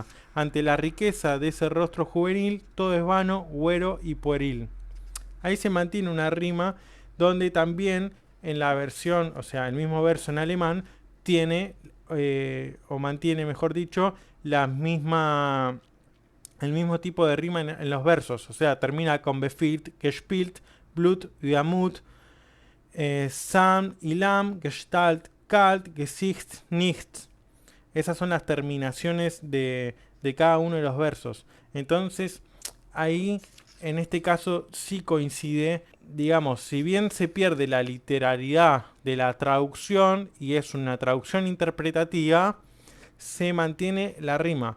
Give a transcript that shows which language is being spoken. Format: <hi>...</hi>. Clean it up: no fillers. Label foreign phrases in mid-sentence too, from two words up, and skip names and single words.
<es>Ante la riqueza de ese rostro juvenil, todo es vano, güero y pueril. Ahí se mantiene una rima donde también en la versión, o sea, el mismo verso en alemán, tiene, o mantiene, mejor dicho, la misma, el mismo tipo de rima en los versos. O sea, termina con</es> <de>befiehlt, gespielt, Blut, Diamut, Sam, Ilam, Gestalt, Kalt, Gesicht, Nicht.</de> <es>Esas son las terminaciones de cada uno de los versos. Entonces, ahí, en este caso, sí coincide, digamos, si bien se pierde la literalidad de la traducción y es una traducción interpretativa, se mantiene la rima.</es>